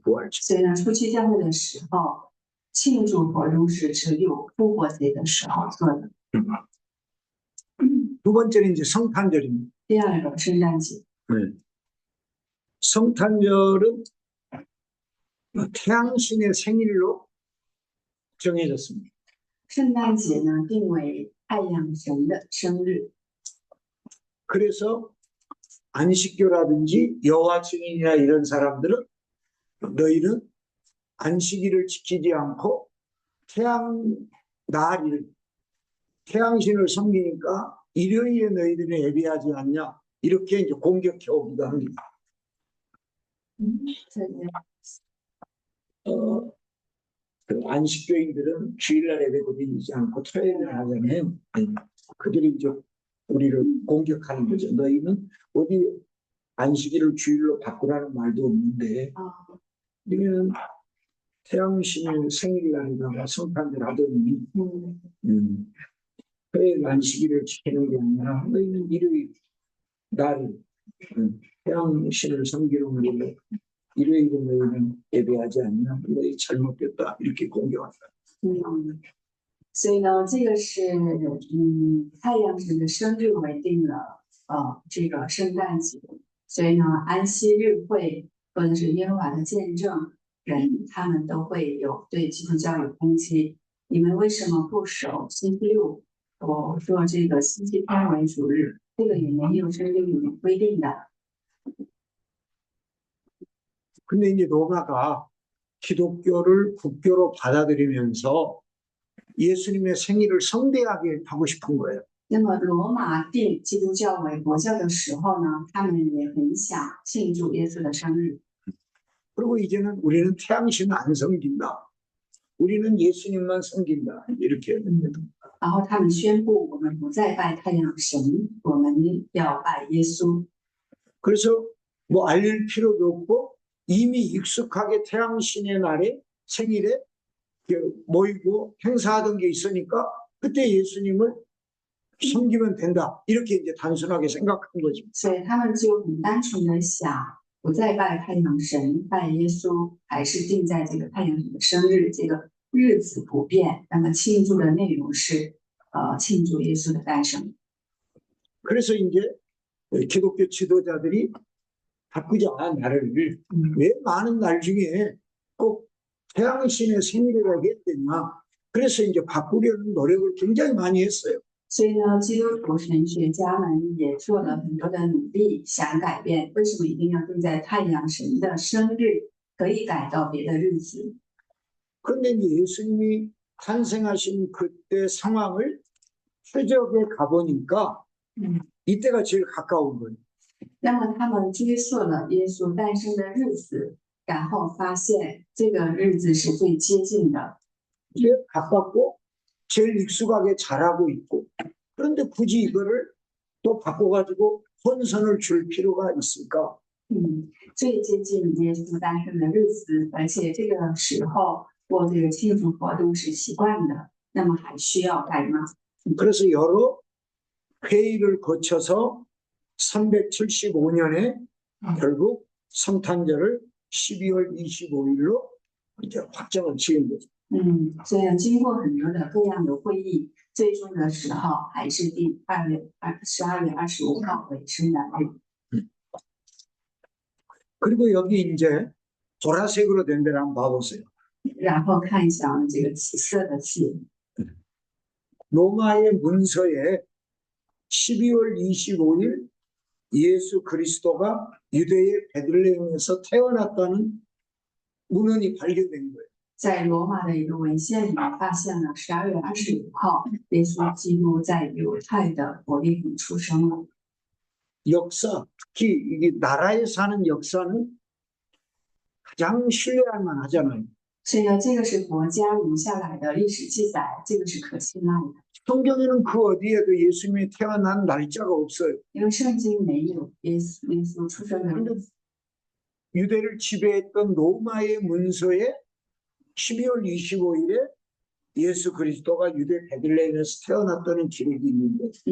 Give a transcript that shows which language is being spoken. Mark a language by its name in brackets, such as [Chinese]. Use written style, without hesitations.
[Korean] 부활절. [Chinese] 所以呢，初期教会的时候，庆祝活动是只有复活节的时候做的。 [Korean] 두 번째는 이제 성탄절입니다. [Chinese] 第二个圣诞节， [Korean] 성탄절은 태양신의 생일로 정해졌습니다. [Chinese] 圣诞节呢定为太阳神的生日。 [Korean] 그래서 안식교라든지 여호와 증인이나 이런 사람들은 너희는 안식일을 지키지 않고 태양신을 섬기니까 일요일에 너희들은 예배하지 않냐 이렇게 이제 공격해 오기도 합니다. [Chinese] 这个 [Korean] 그 안식교인들은 주일날 예배도 드리지 않고 토요일을 하잖아요. 그들이 이제 우리를 공격하는 거죠. 너희는 어디 안식일을 주일로 바꾸라는 말도 없는데 우리는 태양신의 생일날에다가 성탄절 하더니 토요일 안식일을 지키는 게 아니라 너희는 일요일 날 태양신을 섬기는 걸로 일요일에 너희는 예배하지 않냐? 너희 잘못됐다. 이렇게 공격한다. [Chinese] 所以呢，这个是太阳神的生日为定了这个圣诞节，所以呢，安息日会或者是耶和华的见证人，他们都会有对基督教有攻击。你们为什么不守星期六？我说这个星期天为主日，这个也没有圣经里面规定的。 [Korean] 근데 이제 로마가 기독교를 국교로 받아들이면서 예수님의 생일을 성대하게 하고 싶은 거예요. [Chinese] 那么罗马定基督教为国教的时候呢，他们也很想庆祝耶稣的生日。 [Korean] 그리고 이제는 우리는 태양신 안 섬긴다. 우리는 예수님만 섬긴다. 이렇게 합니다. [Chinese] 然后他们宣布，我们不再拜太阳神，我们要拜耶稣。 [Korean] 그래서 뭐 알릴 필요도 없고 이미 익숙하게 태양신의 날에 생일에 모이고 행사하던 게 있으니까 그때 예수님을 섬기면 된다. 이렇게 이제 단순하게 생각한 거죠. [Chinese] 所以他们就很单纯的想，不再拜太阳神，拜耶稣，还是定在这个太阳神的生日，这个日子不变。那么庆祝的内容是，庆祝耶稣的诞生。 [Korean] 그래서 이제 기독교 지도자들이 바꾸자 나를 왜 많은 날 중에 꼭 태양신의 생일이라고 했더냐. 그래서 이제 바꾸려는 노력을 굉장히 많이 했어요. [Chinese] 所以呢，基督徒神学家们也做了很多的努力，想改变。为什么一定要定在太阳神的生日？可以改到别的日子。 [Korean] 그런데 이제 예수님이 탄생하신 그때 상황을 최적에 가보니까 이때가 제일 가까운 거예요. [Chinese] 那么他们追溯了耶稣诞生的日子，然后发现这个日子是最接近的。 [Korean] 제일 가깝고 제일 익숙하게 잘하고 있고 그런데 굳이 이거를 또 바꿔가지고 혼선을 줄 필요가 있을까? [Chinese] 最接近耶稣诞生的日子，而且这个时候过这个庆祝活动是习惯的，那么还需要改吗？ [Korean] 그래서 여러 회의를 거쳐서 375년에 결국 성탄절을 12월 25일로 이제 확정을 지은 거죠. [Chinese] 所以经过很多的各样的会议，最终的时候还是定12月25号为圣诞日。 [Korean] 그리고 여기 이제 보라색으로 된 데를 한번 봐보세요. [Chinese] 然后看一下这个紫色的字， [Korean] 로마의 문서에 12월 25일 예수 그리스도가 유대의 베들레헴에서 태어났다는 문헌이 발견된 거예요. [Chinese] 在罗马的一个文献里面发现了12月25号，耶稣基督在犹太的伯利恒出生了。 [Korean] 역사, 특히 이게 나라에 사는 역사는 가장 신뢰할 만하잖아요. [Chinese] 所以呢，这个是国家留下来的历史记载，这个是可信赖的。 [Korean] 성경에는 그 어디에도 예수님이 태어난 날짜가 없어요. [Chinese] 因为圣经没有耶稣出生的日子， [Korean] 유대를 지배했던 로마의 문서에 12월 25일에 예수 그리스도가 유대 베들레헴에서 태어났다는 기록이 있는데